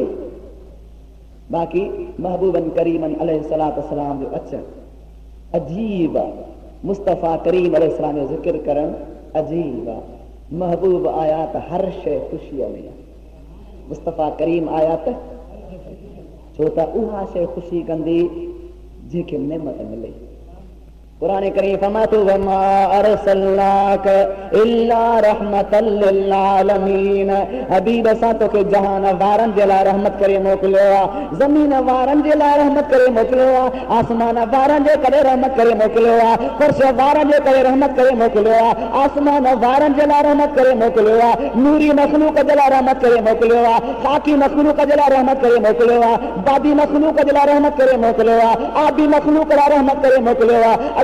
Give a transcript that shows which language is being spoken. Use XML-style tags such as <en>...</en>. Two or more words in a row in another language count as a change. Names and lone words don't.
<sd>बाक़ी महबूबन करीमन</sd> <ar>عليه الصلاة والسلام</ar> <sd>जो अचण अजीब आहे, मुस्तफ़ा करीम अलैहिस्सलाम जो ज़िक्र करण अजीब आहे। महबूब आया त हर शइ ख़ुशीअ में, मुस्तफ़ा करीम आया त छो त उहा शइ ख़ुशी कंदी जंहिंखे नेमत मिले। कुरान करीम फरमातो</sd> <ar>وما أرسلناك إلا رحمة للعالمين.</ar> <sd>हबीब असां तोखे जहान वारनि जे लाइ रहमत करे मोकिलियो आहे, ज़मीन वारनि जे लाइ रहमत करे मोकिलियो आहे, आसमान वारनि जे करे रहमत करे मोकिलियो आहे, फर्श वारनि जे करे रहमत करे मोकिलियो आहे, आसमान वारनि जे लाइ रहमत करे मोकिलियो आहे, नूरी मखलूक जे लाइ रहमत करे मोकिलियो आहे, खाकी मखलूक जे लाइ रहमत करे मोकिलियो आहे, बादी मखलूक जे लाइ रहमत करे मोकिलियो आहे, आबी मखलूक लाइ रहमत करे मोकिलियो आहे।</sd>